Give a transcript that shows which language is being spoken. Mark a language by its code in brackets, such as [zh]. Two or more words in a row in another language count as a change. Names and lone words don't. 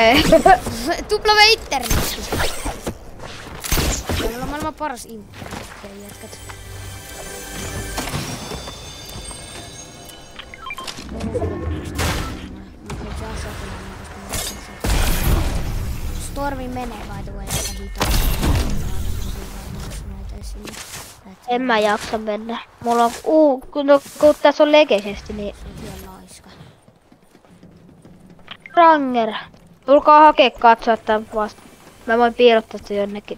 [fi] Tupla V internetti. Meillä on maailman paras internetti, jätkät. Stormi menee [en] by the way [fi] aika hitaasti. En mä jaksa mennä. Mulla on kun tässä on legeisesti, niin... Laiska. Ranger. Tulkaa hakee katsoa tän vasta. Mä voin piirottaa sitä jonnekin.